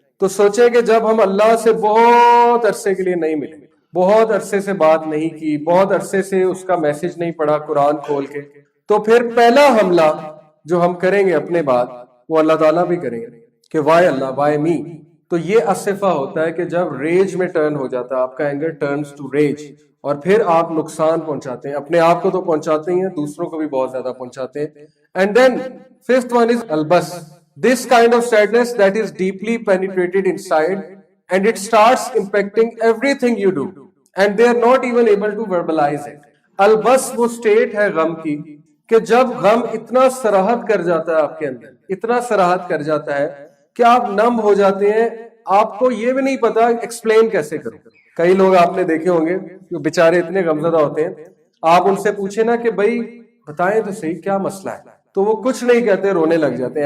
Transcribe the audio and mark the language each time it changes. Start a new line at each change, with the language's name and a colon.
Urdu: تو سوچیں کہ جب ہم اللہ سے بہت عرصے کے لیے نہیں ملے، بہت عرصے سے بات نہیں کی، بہت عرصے سے اس کا میسج نہیں پڑھا قرآن کھول کے، تو پھر پہلا حملہ جو ہم کریں گے اپنے بعد وہ اللہ تعالیٰ بھی کریں گے کہ
English: Why Allah, why me.
Urdu: تو یہ اسفا ہوتا ہے کہ جب ریج میں ٹرن ہو جاتا ہے، آپ کا اینگر
English: turns to rage,
Urdu: اور پھر آپ نقصان پہنچاتے ہیں. اپنے آپ کو تو پہنچاتے ہی ہیں، دوسروں کو بھی بہت زیادہ پہنچاتے ہیں.
English: And then fifth one is البس. This kind of sadness that is deeply penetrated inside and it starts impacting everything you do and they are not even able to verbalize it.
Urdu: البس وہ state ہے غم کی کہ جب غم اتنا سراحت کر جاتا ہے آپ کے اندر، اتنا سراحت کر جاتا ہے کہ آپ نم ہو جاتے ہیں، آپ کو یہ بھی نہیں پتا ایکسپلین کیسے کروں. کئی لوگ آپ نے دیکھے ہوں گے جو بیچارے اتنے غمزدہ ہوتے ہیں، آپ ان سے پوچھیں نا کہ بھائی بتائیں تو صحیح کیا مسئلہ ہے، تو وہ کچھ نہیں کہتے، رونے لگ جاتے ہیں.